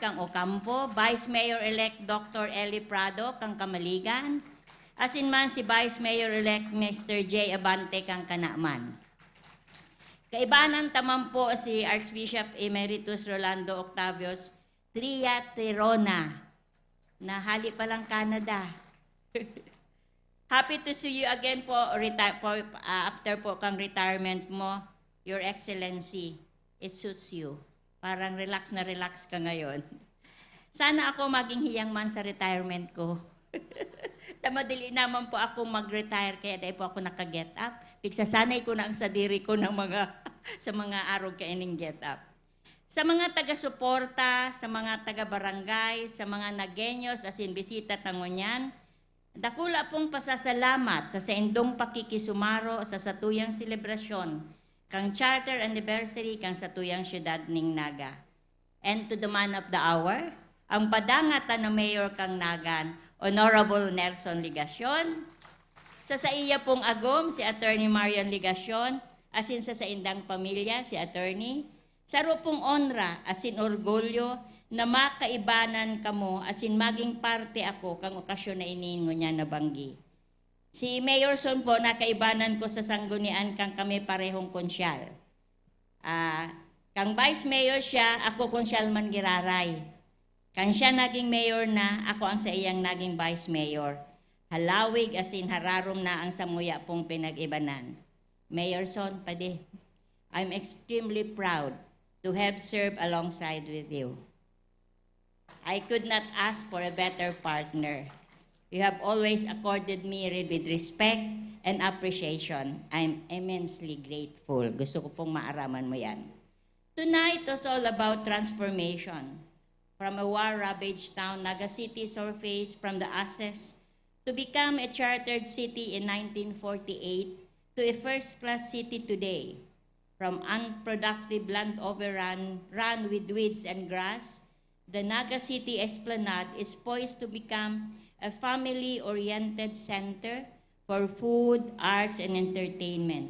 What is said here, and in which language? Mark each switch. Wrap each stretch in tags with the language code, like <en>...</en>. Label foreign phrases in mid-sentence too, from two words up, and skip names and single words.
<bik>kang Ocampo, Vice Mayor-elect Dr. Eli Prado kang Kamaligan, asin man si Vice Mayor-elect Mr. J. Abante kang Kanaman. Kaibanan taman po si Archbishop Emeritus Rolando Octavius Triaterona na hali pa lang Canada.</bik> <en>Happy to see you again po, after po</en> <bik>kang retirement mo,</bik> <en>Your Excellency. It suits you.</en> <tl>Parang relax na relax ka ngayon. Sana ako maging hiyang man sa retirement ko.</tl> <bik>Tamadili naman po ako mag-retire, kaya dahil po ako naka-</bik> <en>get up.</en> <bik>Pigsasanay ko na ang sadiri ko ng sa mga araw kaining</bik> <en>get up.</en> <bik>Sa mga taga-suporta, sa mga taga-barangay, sa mga nagenyos, asin bisita tangonyan, dakula pong pasasalamat sa saindong pakikisumaro sa satuyang selebrasyon, kang</bik> <en>charter anniversary</en> <bik>kang satuyang syudad ning Naga.</bik> <en>And to the man of the hour,</en> <bik>ang padangatan na Mayor kang Nagan, Honorable Nelson Ligacion, sa iya pong agom, si Attorney Marian Ligacion, asin sa indang pamilya, si Attorney, sa rupong onra, asin orgulyo, na makaibanan kamo, asin maging parte ako, kang okasyon na iningo niya na banggi. Si Mayor Son po, nakaibanan ko sa sanggunian kang kami parehong konsyal. Kang Vice Mayor siya, ako konsyal man giraray. Kang siya naging mayor na, ako ang sa iyang naging vice mayor. Halawig asin hararom na ang samuya pong pinag-ibanan.</bik> <en>Mayor Son, pade, I'm extremely proud to have served alongside with you. I could not ask for a better partner. You have always accorded me with respect and appreciation. I'm immensely grateful.</en> <tl>Gusto ko pong maaraman mo yan.</tl> <en>Tonight was all about transformation. From a war-ravaged town, Naga City surfaced from the ashes to become a chartered city in 1948 to a first-class city today. From unproductive land overrun with weeds and grass, the Naga City Esplanade is poised to become a family-oriented center for food, arts, and entertainment.</en>